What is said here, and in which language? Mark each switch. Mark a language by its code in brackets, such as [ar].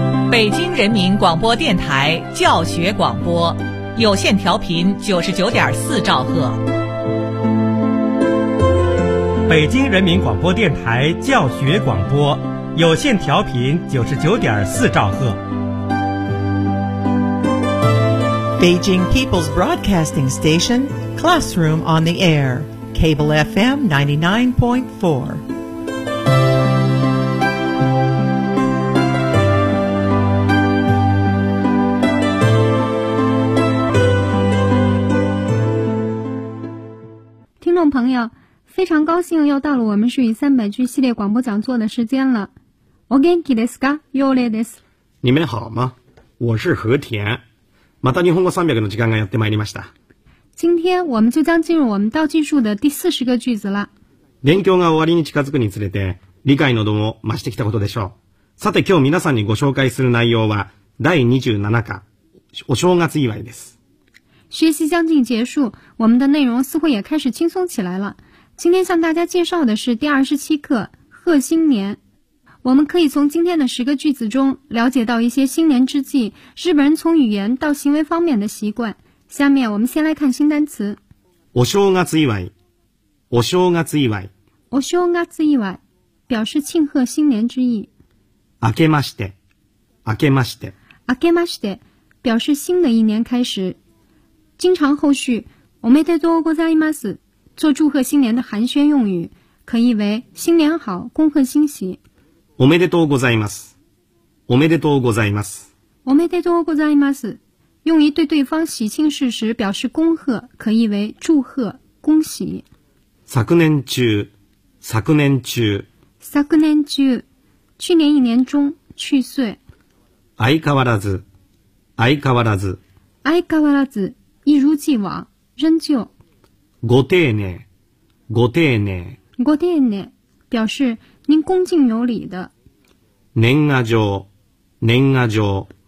[zh] 北京人民广播电台教学广播，有线调频99.4兆赫。北京人民广播电台教学广播，有线调频99.4兆赫。 [en] Beijing People's Broadcasting Station, Classroom on the Air, Cable FM 99.4. [zh] Listener 朋友，非常高兴又到了我们属于三百句系列广播讲座的时间了。 [ja] お元気ですか？よろです。 [zh] 你们好吗？我是和田。 [ja] また日本語300の時間がやってまいりました。 [zh] 今天我们就将进入我们倒计数的第40个句子了。 [ja] 勉強が終わりに近づくにつれて、理解の度も増してきたことでしょう。さて今日皆さんにご紹介する内容は、第27課、お正月祝いです。 [zh] 学習将近结束、我们的内容似乎也开始轻松起来了。今天向大家介绍的是第27課、贺新年。我们可以从今天的10个句子中了解到一些新年之际日本人从语言到行为方面的习惯。下面我们先来看新单词。 [ja] お正月祝い。お正月祝い。 [zh] お正月祝い。表示庆贺新年之意。 [ja] 明けまして。明けまして。 [zh] 明けまして。表示新的一年开始。经常后续おめでとうございます。做祝贺新年的寒暄用语。可以为新年好、恭贺新喜。 [ja] おめでとうございます。おめでとうございます。おめでとうございます。 [zh] 用于对对方喜庆事时表示恭贺，可以为祝贺、恭喜。 [ja] 昨年中、昨年中。 [zh] 昨年中、去年一年中、去岁。 [ja] 相変わらず、相変わらず。 [zh] 相変わらず、一如既往、仍旧。 [ja] ご丁寧、ご丁寧。 [zh] ご丁寧、表示您恭敬有礼的。 [ja] 年賀状、年賀状。